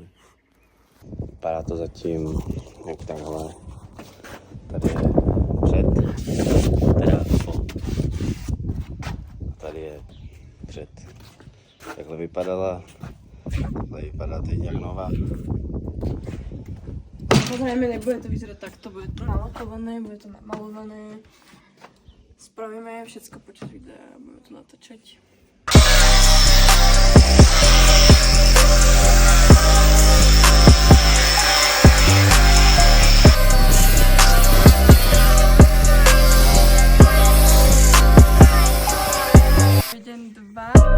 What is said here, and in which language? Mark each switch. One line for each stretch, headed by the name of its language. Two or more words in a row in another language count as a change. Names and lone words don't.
Czech: Vypadá to zatím jak takhle. Tady je před, teda po. A tady je před. Takhle vypadala. Takhle vypadá teď jak nová.
Slovak: Samozrejme nebude to vyzerať takto, bude to nalakované, bude to namalované. Spravíme všetko počas videa a budeme to natáčať. Deň 2.